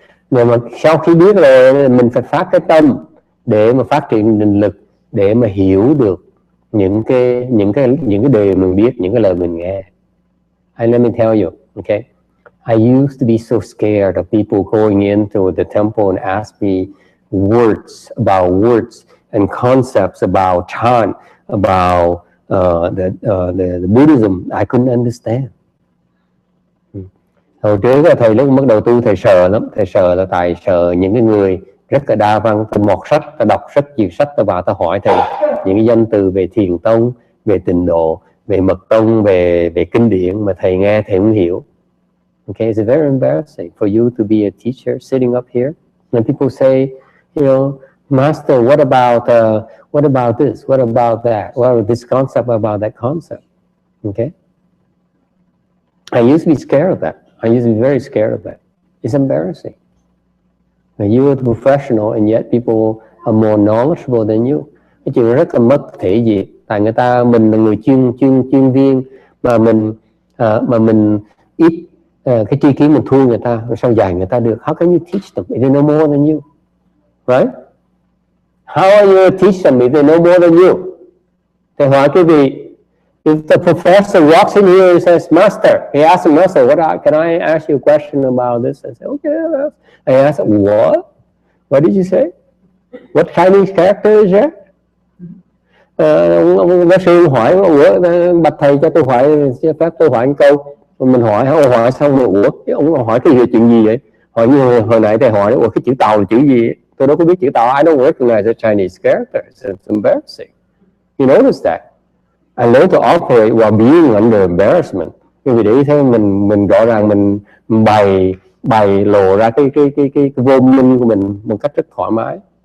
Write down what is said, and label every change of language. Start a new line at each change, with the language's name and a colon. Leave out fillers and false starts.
Vietnamese: Rồi mà sau khi biết rồi mình phải phát cái tâm để mà phát triển định lực, để mà hiểu được những cái điều mình biết, những cái lời mình nghe.
English: And let me tell you, okay, I used to be so scared of people going into the temple and ask me words and concepts about chant, about the Buddhism. I couldn't understand.
Vietnamese: Hồi trước thầy lúc bắt đầu tu thầy sợ lắm, thầy sợ là tại sợ những cái người rất là đa văn, ta mọt sách, ta đọc rất nhiều sách, ta vào ta hỏi thầy những cái danh từ về thiền tông, về tịnh độ, về mật tông, về kinh điển mà thầy nghe thầy không hiểu.
English: Okay, it's very embarrassing for you to be a teacher sitting up here and people say, you know, Master, what about this? What about that? What about this concept? About that concept? Okay. I used to be scared of that. I used to be very scared of that. It's embarrassing. You are a professional and yet people are more knowledgeable than you.
Vietnamese: Cái chuyện rất là mất thể diện. Tại mình là người chuyên viên mà mình ít cái tri kiến mình thua người ta, sao dạy người ta được?
English: How can you teach them if they know more than you? Right? How are you going to teach them if they know more than you?
Vietnamese: Thầy hỏi quý vị,
English: if the professor walks in here and says, Master, he asks the master, can I ask you a question about this? I say, okay. I ask, what? What did you say? What Chinese character is that?
Vietnamese: Ông giáo sư hỏi, bạch thầy cho tôi hỏi, cho phép tôi hỏi một câu. Mình hỏi xong rồi, ông hỏi cái chuyện gì vậy? Hỏi như hồi nãy thầy hỏi, cái chữ Tàu là chữ gì? Tôi đâu có biết chữ Tàu.
English: I don't recognize the Chinese characters. It's embarrassing. You notice that? I learned to operate while being under embarrassment.
Vietnamese: Nhưng vì để ý thế mình rõ ràng mình bày lộ ra cái vô minh của mình một cách rất thoải mái.